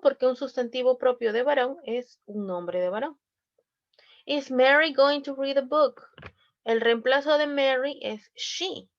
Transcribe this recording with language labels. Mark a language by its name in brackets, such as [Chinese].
[Spanish] Porque un sustantivo propio de varón es un nombre de varón. [English] Is Mary going to read a book? [Spanish] El reemplazo de Mary es she.